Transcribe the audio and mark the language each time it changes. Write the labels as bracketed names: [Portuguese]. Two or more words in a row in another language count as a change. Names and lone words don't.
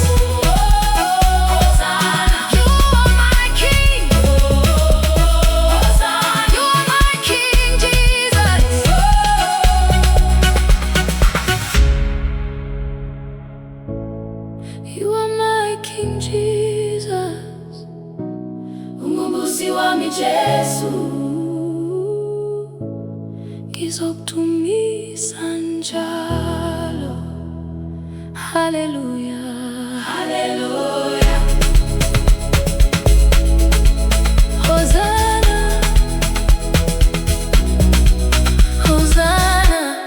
[English] Hosanna, you are my King. Hosanna, you are my King Jesus. You are my King Jesus. [Zulu] Umbusi wami Jesu, ngizokudumisa njalo. [English] Hallelujah, hallelujah. Hosanna, Hosanna.